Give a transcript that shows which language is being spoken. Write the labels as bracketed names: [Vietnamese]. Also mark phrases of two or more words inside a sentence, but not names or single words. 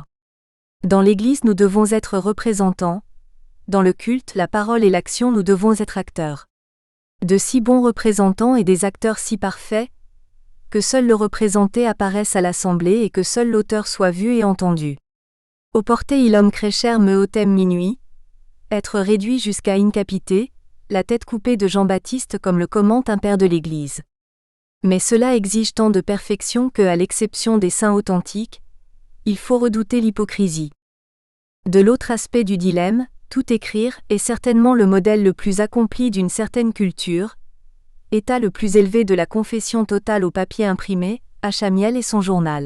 [French] Dans l'Église nous devons être représentants, dans le culte, la parole et l'action nous devons être acteurs. De si bons représentants et des acteurs si parfaits, que seul le représenté apparaisse à l'assemblée et que seul l'auteur soit vu et entendu. [Latin] Oporte illum crescer me autem minuit, [French] être réduit jusqu'à incapité, la tête coupée de Jean-Baptiste comme le commente un père de l'Église. Mais cela exige tant de perfection que, à l'exception des saints authentiques, il faut redouter l'hypocrisie. De l'autre aspect du dilemme, tout écrire est certainement le modèle le plus accompli d'une certaine culture, état le plus élevé de la confession totale au papier imprimé, à Chamiel et son journal.